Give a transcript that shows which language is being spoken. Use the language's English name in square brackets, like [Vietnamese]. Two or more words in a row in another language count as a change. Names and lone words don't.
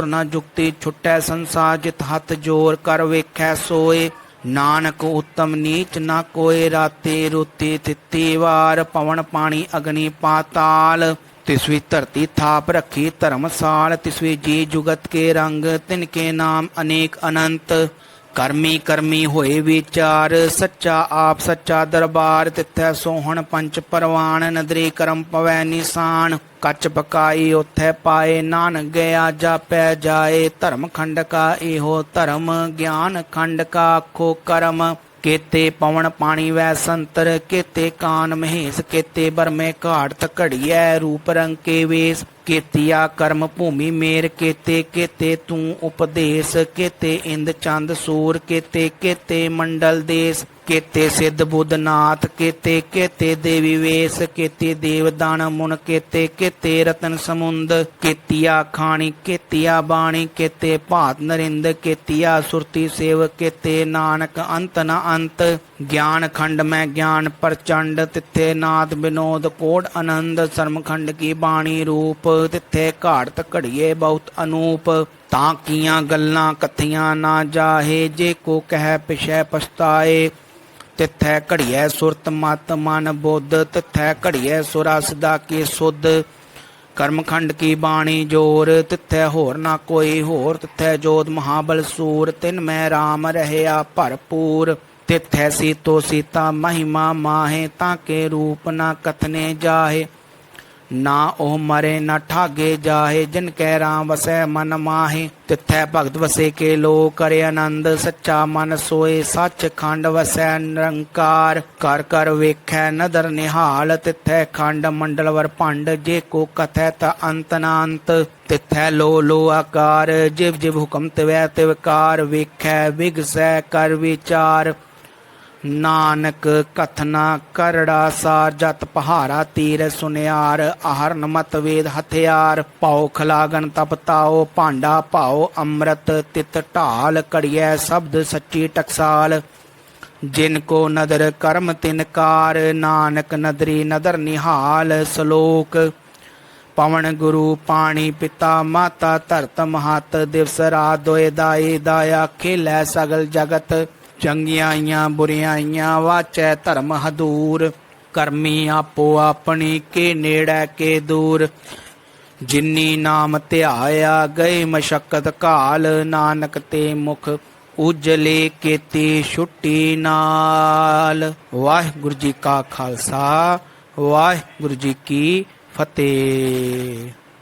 [Punjabi] ਨਾ ਜੁਗਤੀ ਛੁਟੈ ਸੰਸਾਰ ਜਿਤ ਹੱਥ ਜੋਰ ਕਰ ਵੇਖੈ ਸੋਏ ਨਾਨਕ ਉਤਮ ਨੀਚ ਨਾ ਕੋਏ ਰਾਤੇ ਰੋਤੇ ਤਿੱਤੀ ਵਾਰ ਪਵਨ ਪਾਣੀ ਅਗਨੀ ਪਾਤਾਲ ਤਿਸਵੀ ਧਰਤੀ ਥਾਪ ਰੱਖੀ ਧਰਮਸਾਲ ਤਿਸਵੀ ਜੀ ਜੁਗਤ ਕੇ ਰੰਗ ਤਿਨਕੇ ਨਾਮ ਅਨੇਕ ਅਨੰਤ ਕਰਮੀ ਕਰਮੀ ਹੋਏ ਵਿਚਾਰ ਸੱਚਾ ਆਪ ਸੱਚਾ ਦਰਬਾਰ ਤਿੱਥੈ ਸੋਹਣ ਪੰਚ ਪਰਵਾਨ ਨਦਰੀ ਕਰਮ ਪਵੈ ਨਿਸ਼ਾਨ ਕੱਚ ਪਕਾਈ ਉਥੈ ਪਾਏ ਨਾਨਕ ਗਿਆ ਜਾਪੈ ਜਾਏ ਧਰਮ ਖੰਡ ਕਾ ਇਹੋ ਧਰਮ ਗਿਆਨ ਖੰਡ ਕਾ ਆਖੋ ਕਰਮ ਕੇਤੇ ਪਵਨ ਪਾਣੀ ਵੈ ਸੰਤਰ ਕੇਤੇ ਕਾਨ ਮਹੇਸ਼ ਕੇਤੇ ਬਰਮੇ ਘਾਟ ਘੜੀਆ ਰੂਪ ਰੰਗ ਕੇ ਵੇਸ ਕੇਤੀਆ ਕਰਮ ਭੂਮੀ ਮੇਰ ਕੇਤੇ ਕੇਤੇ ਤੂ ਉਪਦੇਸ ਕੇਤੇ ਇੰਦ ਚੰਦ ਸੂਰ ਕੇਤੇ ਕੇਤੇ ਮੰਡਲ ਦੇਸ ਕੇਤੇ ਸਿਧ ਬੁਧ ਨਾਥ ਕੇਤੇ ਕੇਤੇ ਦੇਵੀ ਵੇਸ ਕੇਤੇ ਦੇਵਦਾਨ ਮੁਨ ਕੇਤੇ ਕੇਤੇ ਰਤਨ ਸਮੁੰਦ ਕੇਤੀਆ ਖਾਣੀ ਕੇਤੀਆ ਬਾਣੀ ਕੇਤੇ ਭਾਤ ਨਰਿੰਦ ਕੇਤੀਆ ਸੁਰਤੀ ਸੇਵ ਕੇਤੇ ਨਾਨਕ ਅੰਤ ਨ ਅੰਤ ਗਿਆਨ ਖੰਡ ਮਹਿ ਗਿਆਨ ਪਰਚੰਡ ਤਿਥੈ ਨਾਦ ਬਿਨੋਦ ਕੋਡ ਅਨੰਦ ਸਰਮ ਖੰਡ ਕੀ ਬਾਣੀ ਰੂਪ ਤਿਥੈ ਘਾਟ ਘੜੀਐ ਬਹੁਤ ਅਨੂਪ ਤਾਂ ਕੀਆਂ ਗੱਲਾਂ ਕਥੀਆਂ ਨਾ ਜਾਹਿ ਜੇ ਕੋ ਕਹੈ ਪਿਛੈ ਪਛੁਤਾਇ ਤਿਥੈ ਘੜੀਐ ਸੁਰਤ ਮਤ ਮਨ ਬੁਧ ਤਿਥੈ ਘੜੀਐ ਸੁਰਾ ਸਦਾ ਕੀ ਸੁਧ ਕਰਮਖੰਡ ਕੀ ਬਾਣੀ ਜੋਰ ਤਿਥੈ ਹੋਰ ਨਾ ਕੋਈ ਹੋਰ ਤਿਥੈ ਜੋਧ ਮਹਾਬਲ ਸੂਰ ਤਿਨ ਮਹਿ ਰਾਮ ਰਹਿਆ ਭਰਪੂਰ ਤਿਥੈ ਸੀਤੋ ਸੀਤਾ ਮਹਿਮਾ ਮਾਹਿ ਤਾ ਕੇ ਰੂਪ ਨਾ ਕਥਨੇ ਜਾਹਿ ਨਾ ਓਹਿ ਮਰਹਿ ਨ ਠਾਗੇ ਜਾਹਿ ਜਿਨ ਕੈ ਰਾਮ ਵਸੈ ਮਨ ਮਾਹਿ ਤਿਥੈ ਭਗਤ ਵਸਹਿ ਕੇ ਲੋਅ ਕਰਹਿ ਅਨੰਦ ਸੱਚਾ ਮਨ ਸੋਇ ਸਚ ਖੰਡ ਵਸੈ ਨਿਰੰਕਾਰ ਕਰ ਕਰ ਵੇਖੈ ਨਦਰ ਨਿਹਾਲ ਤਿਥੈ ਖੰਡ ਮੰਡਲ ਵਰ ਭੰਡ ਜੇ ਕੋ ਕਥੈ ਤ ਅੰਤ ਨ ਅੰਤ ਤਿਥੈ ਲੋਅ ਲੋਅ ਆਕਾਰ ਜਿਵ ਜਿਵ ਹੁਕਮ ਤਿਵੈ ਤਿਵਕਾਰ ਵੇਖੈ ਵਿਗਸੈ ਕਰ ਵੀਚਾਰ ਨਾਨਕ ਕਥਨਾ ਕਰੜਾ ਸਾਰ ਜਤ ਪਹਾਰਾ ਧੀਰਜ ਸੁਨਿਆਰ ਅਹਰਣ ਮਤ ਵੇਦ ਹਥੀਆਰ ਭਉ ਖਲਾ ਅਗਨ ਤਪ ਤਾਉ ਭਾਂਡਾ ਭਾਉ ਅੰਮ੍ਰਿਤ ਤਿਤ ਢਾਲ ਘੜੀਐ ਸਬਦ ਸਚੀ ਟਕਸਾਲ ਜਿਨ ਕਉ ਨਦਰ ਕਰਮ ਤਿਨ ਕਾਰ ਨਾਨਕ ਨਦਰੀ ਨਦਰ ਨਿਹਾਲ ਸਲੋਕ ਪਵਣ ਗੁਰੂ ਪਾਣੀ ਪਿਤਾ ਮਾਤਾ ਧਰਤ ਮਹਤ ਦਿਵਸ ਰਾਤ ਦੁਇ ਦਾਈ ਦਾਇਆ ਖੇਲੈ ਸਗਲ ਜਗਤ ਚੰਗਿਆਈਆਂ ਬੁਰਿਆਈਆਂ ਵਾਚੈ ਧਰਮ ਹਦੂਰ ਕਰਮੀ ਆਪੋ ਆਪਣੀ ਕੇ ਨੇੜੈ ਕੇ ਦੂਰ ਜਿਨੀ ਨਾਮ ਧਿਆਇਆ ਗਏ ਮਸਕਤ ਘਾਲ ਨਾਨਕ ਤੇ ਮੁਖ ਉਜਲੇ ਕੇਤੀ ਛੁਟੀ ਨਾਲ। ਵਾਹਿਗੁਰੂ ਜੀ ਕਾ ਖ਼ਾਲਸਾ ਵਾਹਿਗੁਰੂ ਜੀ ਕੀ ਫ਼ਤਿਹ।